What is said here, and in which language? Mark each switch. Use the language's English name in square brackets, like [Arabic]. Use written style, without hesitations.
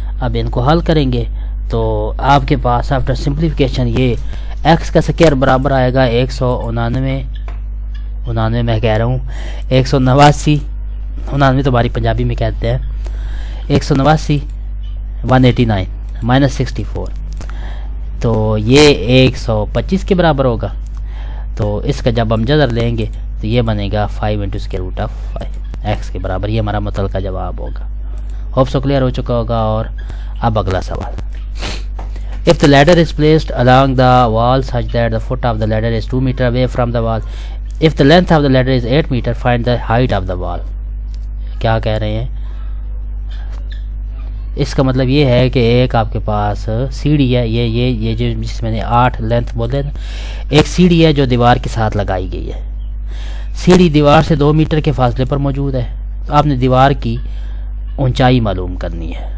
[Urdu] اب ان کو حل کریں گے تو آپ کے پاس آفٹر سمپلیفیکیشن یہ ایکس کا سکوائر برابر آئے گا 199 میں کہہ رہا ہوں 189 تو ہماری پنجابی میں کہتے ہیں 189 189 مائنس 64 تو یہ 125 کے برابر ہوگا. تو اس کا جب ہم جذر لیں گے تو یہ بنے گا 5 × اسکوائر روٹ آف 5 ایکس کے برابر. یہ ہمارا متعلقہ جواب ہوگا. ہوپ سو کلیئر ہو چکا ہوگا. اور اب اگلا سوال. [English] If the ladder is placed along the wall such that the foot of the ladder is 2 meter away from the wall, if the length of the ladder is 8 meter, find the height of the wall. [Urdu] کیا کہہ رہے ہیں؟ اس کا مطلب یہ ہے کہ ایک آپ کے پاس سیڑھی ہے، یہ جو جس میں نے 8 لینتھ بولے نا، ایک سیڑھی ہے جو دیوار کے ساتھ لگائی گئی ہے. سیڑھی دیوار سے 2 میٹر کے فاصلے پر موجود ہے. تو آپ نے دیوار کی اونچائی معلوم کرنی ہے.